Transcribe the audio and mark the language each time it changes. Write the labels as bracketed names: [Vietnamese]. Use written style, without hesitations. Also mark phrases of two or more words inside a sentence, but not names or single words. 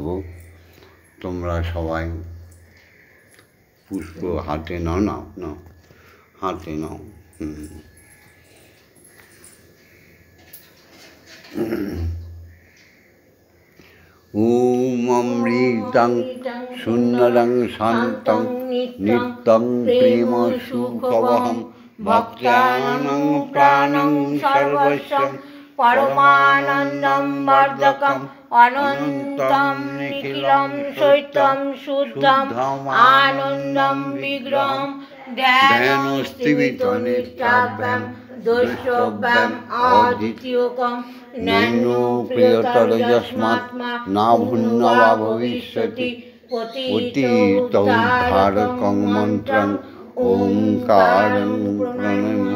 [Bangla] তোমরা সবাই পুষ্প হাতে নাও, নাও নাও, হাতে নাও। [Sanskrit] ওম ব্রহ্মমৃতং সুন্দরং শান্তং নিত্যং প্রেম সুখবহং ভক্তানাং প্রাণং সর্বস্বং পরমানন্দম বর্ধকম অনন্তম নিখিলম সৈত্যম শুদ্ধম আনন্দম বিগ্রহম ধ্যানস্তিমিত নিত্যাভ্যাম দৈষ্টভ্যাম অদ্বিতীয়কম নৈনো প্রিয়তর যস্মাত্মা না ভুন্নবা ভবিষ্যতি পতিতোদ্ধারকং মন্ত্রং ওঙ্কারং প্রণমামি।